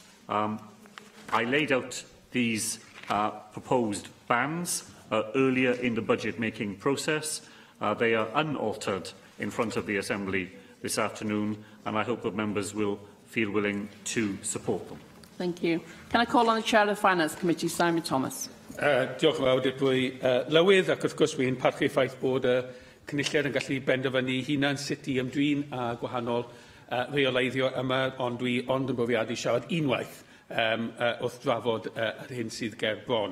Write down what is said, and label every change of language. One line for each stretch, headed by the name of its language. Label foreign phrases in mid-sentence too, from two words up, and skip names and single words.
English: I laid out these proposed bans earlier in the budget-making process. They are unaltered in front of the Assembly this afternoon, and I hope that members will feel willing to support them. Thank you. Can I call on the Chair of the Finance Committee, Simon Thomas?
Welsh: Diolch yn fawr,
English: Deputy Lywydd,
Welsh: ac wrth gwrs wy'n parchu ffaith bod cynulliad yn gallu benderfynu hunan sut i ymdrin a gwahanol reoleiddio yma, ond dwi ond yn brofiadu siarad unwaith wrth drafod yr hyn sydd ger bron.